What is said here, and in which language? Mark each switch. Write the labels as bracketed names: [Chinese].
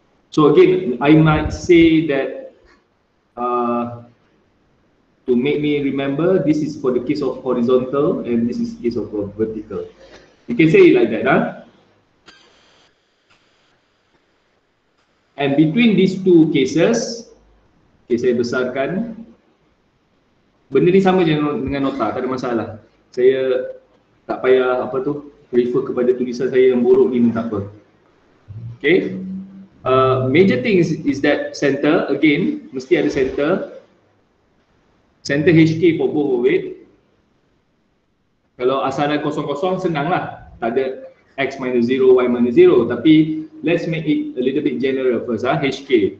[English] So again, I might say that to make me remember, this is for the case of horizontal and this is case of vertical. You can say it like that, And between these two cases, okay, [Malay] saya besarkan. Benda ni sama je dengan nota, tak ada masalah. Saya tak payah refer kepada tulisan saya yang buruk ni, tak apa. Okay. [English] Major thing is that center, again, [Malay] mesti ada [English] center HK for both of it. [Malay] Kalau asalan kosong-kosong senang lah, tak ada x minus 0, y minus 0, tapi [English] let's make it a little bit general first, [Malay] HK.